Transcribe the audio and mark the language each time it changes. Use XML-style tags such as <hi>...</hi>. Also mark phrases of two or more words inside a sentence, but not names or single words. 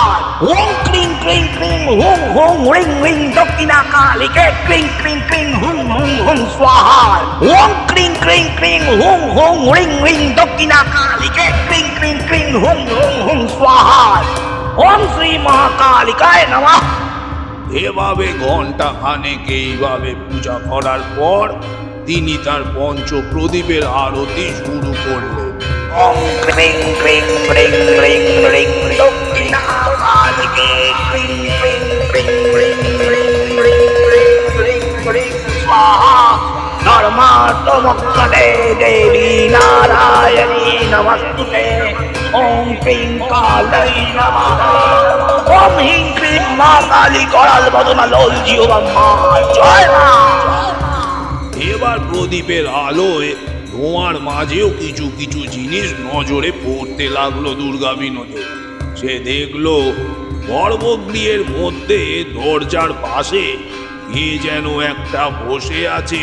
<sa>ओम क्रीं क्रीं क्रीं हुं हुं ह्रीं ह्रीं दक्षिणा कालिके क्रीं क्रीं क्रीं हुं हुं हुं स्वाहा। ओम क्रीं क्रीं क्रीं हुं हुं ह्रीं ह्रीं दक्षिणा कालिके क्रीं क्रीं क्रीं हुं हुं हुं स्वाहा। ओम श्री महाकालिकाय नमः।</sa> <bn>এভাবে ঘন্টা খানেক এইভাবে পূজা করার পর তিনি তার পঞ্চ প্রদীপের আরতি শুরু করলেন।</bn> <sa>ओम क्रीं क्रीं ह्रीं ह्रीं ह्रीं दक्षिणा कालिके क्रीं क्रीं क्रीं ह्रीं ह्रीं ह्रीं ह्रीं ह्रीं ह्रीं स्वाहा। धर्मात्मकटे देवी नारायणी नमस्तुते। ओम क्रीं कालै नमः। ओम ह्रीं क्रीं मा काली कराल बदना लोल जीवा मा जय मा।</sa> <bn>এবার প্রদীপের আলোয় ধোঁয়ার মাঝেও কিছু কিছু জিনিস নজরে পড়তে লাগলো দুর্গা বিনোদের। সে দেখলো গর্ভগৃহের মধ্যে দরজার পাশে কে যেন একটা বসে আছে।</bn>